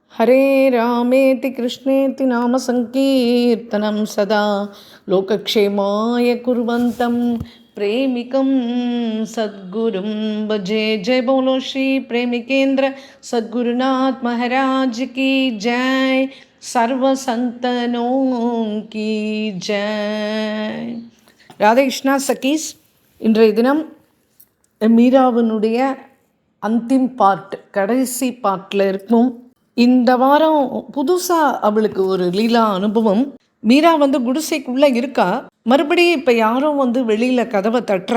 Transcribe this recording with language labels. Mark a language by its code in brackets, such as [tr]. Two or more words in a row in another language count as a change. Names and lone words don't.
[sa] हरे रामेति कृष्णेति नाम संकीर्तनं सदा लोकक्षेमाय कुर्वन्तं प्रेमिकं सद्गुरुं भजे। [hi] जय बोलो श्री प्रेमिकेंद्र सद्गुरुनाथ महाराज की जय। सर्व संतनों की जय। [ta] ராதே கிருஷ்ணா சகீஸ், இன்றைய தினம் மீராவினுடைய அந்திம் பார்ட், கடைசி பார்ட்டில் இருக்கும். இந்த வாரம் புதுசாக அவளுக்கு ஒரு லீலா அனுபவம். மீரா குடிசைக்குள்ளே இருக்கா. மறுபடியும் இப்போ யாரோ வெளியில் கதவை தட்டுறா.